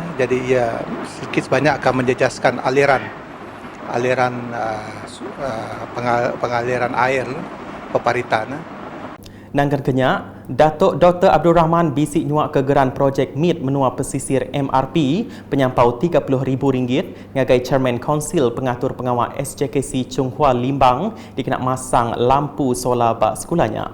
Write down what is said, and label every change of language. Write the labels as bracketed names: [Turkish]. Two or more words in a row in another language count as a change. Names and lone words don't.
[Malay] Jadi ia sedikit sebanyak akan menjejaskan aliran pengaliran air peparitan. [Iban] Nangkan kenyak, Datuk Dr. Abdul Rahman bisik nyuak kegeran projek MIT menua pesisir MRP penyampau RM30,000 ngagai Chairman Kaunsil Pengatur Pengawal SJKC Chung Hua Limbang dikena masang lampu solar bak sekolahnya.